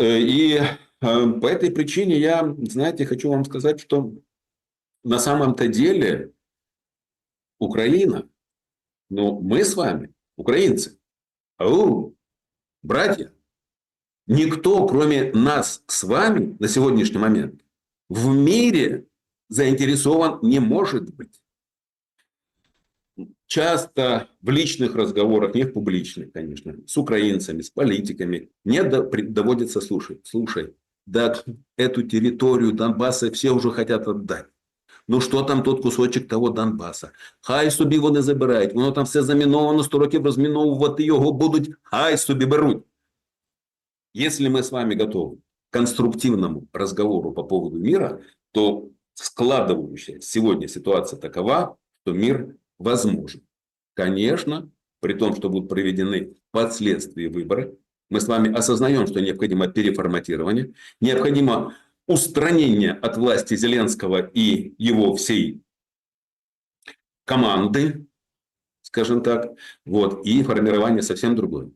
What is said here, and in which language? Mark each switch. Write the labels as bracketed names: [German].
[Russian] И по этой причине я, знаете, хочу вам сказать, что на самом-то деле Украина, мы с вами, украинцы, братья, никто, кроме нас с вами на сегодняшний момент в мире заинтересован не может быть. Часто в личных разговорах, не в публичных, конечно, с украинцами, с политиками, мне доводится слушать. Слушай, да эту территорию Донбасса все уже хотят отдать. [Ukrainian] Ну що там тот кусочок того Донбаса? Хай собі вони забирають. Воно там все заміновано, 100 років розміновувати його будуть. Хай собі беруть. [Russian] Если мы с вами готовы к конструктивному разговору по поводу мира, то складывающаяся сегодня ситуация такова, что мир возможен. Конечно, при том, что будут проведены впоследствии выборы, мы с вами осознаем, что необходимо переформатирование, необходимо устранение от власти Зеленского и его всей команды, скажем так, вот, и формирование совсем другое.